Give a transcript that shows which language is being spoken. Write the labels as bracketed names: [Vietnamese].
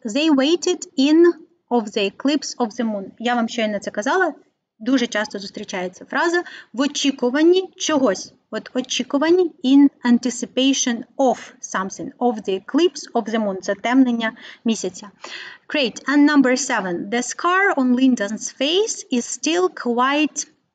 [English] They waited in of the eclipse of the moon. [Ukrainian] Я вам щойно це казала. Дуже часто зустрічається фраза в очікуванні чогось. От очікуванні [English] in anticipation of something. Of the eclipse of the moon. [Ukrainian] Затемнення місяця. [English] Great. And number 7. The scar on Lyndon's face is still quite...